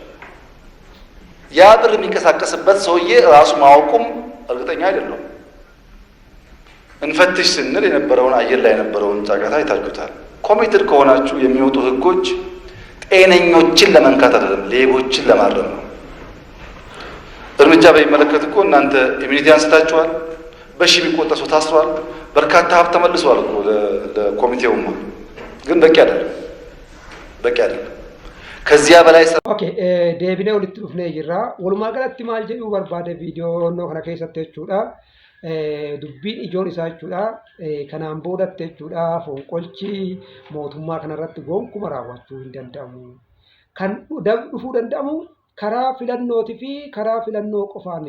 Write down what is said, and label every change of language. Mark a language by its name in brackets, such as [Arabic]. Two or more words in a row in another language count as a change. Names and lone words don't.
[Amharic] ያ ብር የሚንቀሳቀስበት ሰውዬ ራሱ ማወቁም እርግጠኛ አይደለም። እንፈትሽ ስንል የነበረውን አየር ላይ የነበረውን ጫጫታ ይታችሁታል። ኮሚትድ ከሆናችሁ የሚወጡ ህጎች ጤነኞችን ለመንካት አይደለም፣ ሌቦችን ለማረም ነው። እርምጃ በሚመለከት እኮ እናንተ ኢሚኒቲ አንስታችኋል። በሺ የሚቆጠር ሰው ታስሯል። በርካታ ሀብት ተመልሷል እኮ ለኮሚቴውማ። ግን በቂ አይደለም። ከዚያ በላይ [Oromo] ኦኬ deebinee walitti dhufnee jirra. Walumaa galatti maal jedhuu barbaade viidiyoo kana keessatti jechuudha. Dubbiin ijoon isaa jechuudha. Kanaan boodatti jechuudha fonqolchi mootummaa kanarratti gonkumaa raawwachuu hin danda'amu. Kan dhufuu danda'amu karaa filannootii fi karaa filannoo qofaani.